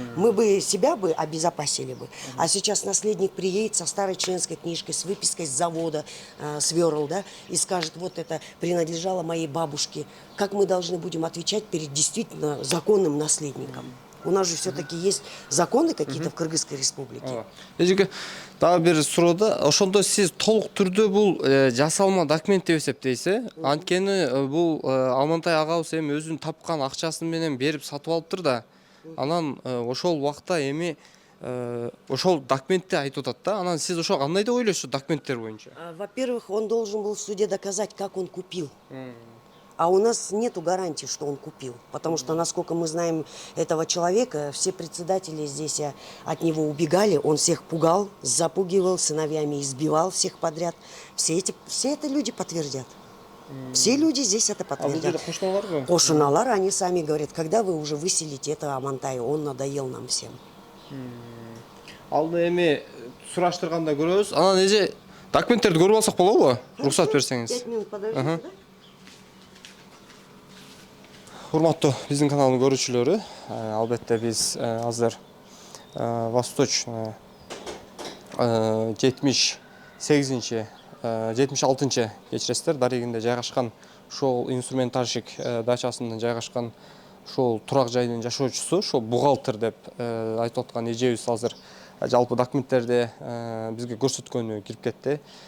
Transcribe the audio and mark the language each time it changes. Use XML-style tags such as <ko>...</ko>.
<ru>Мы бы себя бы обезопасили бы. А сейчас наследник приедет со старой членской книжкой, с выпиской с завода, сверл, да, и скажет, вот это принадлежало моей бабушке. Как мы должны будем отвечать перед действительно законным наследником? У нас же все-таки есть законы какие-то в Кыргызской республике.</ru> <ky>Эжеке, дагы бир суроодо, ошондо сиз толук түрдө бул жасалма документ деп эсептейсиз, анткени бул Амантай агабыз эми өзүнүн тапкан акчасы менен берип сатып алыптыр да. Анан ошол убакта эми ошол документти айтып атат да. Анан сиз ошо кандай деп ойлойсуз документтер боюнча?</ky> <ru>Во-первых, он должен был в суде доказать, как он купил. А у нас нету гарантии, что он купил. Потому что, насколько мы знаем этого человека, все председатели здесь от него убегали. Он всех пугал, запугивал, сыновьями избивал всех подряд. Все это люди подтвердят. Все люди здесь это подтвердят.</ru> <ky>Кошуналар,</ky> <ru>они сами говорят, когда вы уже выселите этого Амантая, он надоел нам всем.</ru> <ky>Алды эми сураштырганда көрөбүз. Анан эже документтерди көрүп алсак болобу? Уруксат берсеңиз.</ky> <ru>5 минут подождите, да?</ru> <ky>Урматтуу биздин каналдын көрүүчүлөрү, албетте биз азыр Восточный 76-76 кечиресиздер дарегинде жайгашкан ушул инструментальщик дачасында жайгашкан ушул турак жайдын жашоочусу, ушул бухгалтер деп айтып аткан эжебиз азыр жалпы документтерди бизге көрсөткөнү кирип кетти.</ky>